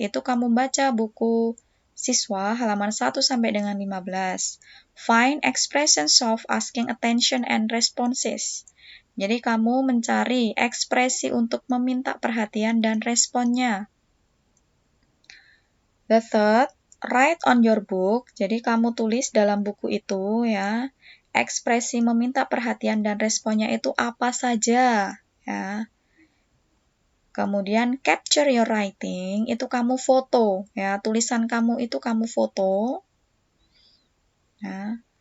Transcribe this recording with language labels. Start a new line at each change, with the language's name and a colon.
Indonesian: Itu kamu baca buku siswa halaman 1 sampai dengan 15.
English: Find expressions of asking attention and responses.
Indonesian: Jadi kamu mencari ekspresi untuk meminta perhatian dan responnya.
English: The third, write on your book.
Indonesian: Jadi kamu tulis dalam buku itu ya, ekspresi meminta perhatian dan responnya itu apa saja ya. Kemudian
English: capture your writing,
Indonesian: itu kamu foto ya, tulisan kamu itu kamu foto. Ya.